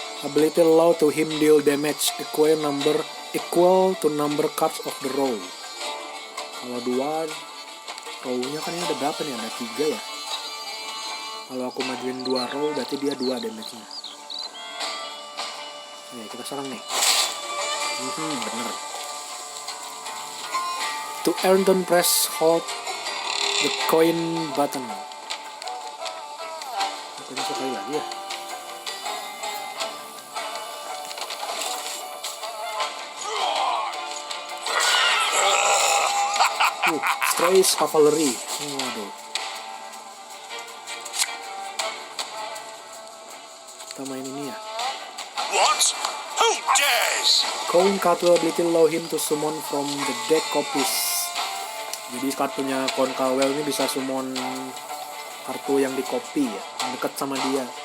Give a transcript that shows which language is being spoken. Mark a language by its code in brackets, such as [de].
[en] Ability allow to him deal damage equal to number cards of the row. [id] Kalau 2 row-nya kan ini ada berapa nih? Ada 3 ya. Kalau aku majuin 2 row berarti dia 2 damage-nya. Oke, kita serang nih. Bener. [en] To earn turn, press hold the coin button. [id] Bukannya sekali lagi ya. Strays Cavalry. Waduh. Kita main ini ya. [en] What? Who dares? Coin card ability allow him to summon from the deck copies. [id] Jadi kartunya Konkawel ini bisa summon kartu yang di copy ya, yang dekat sama dia.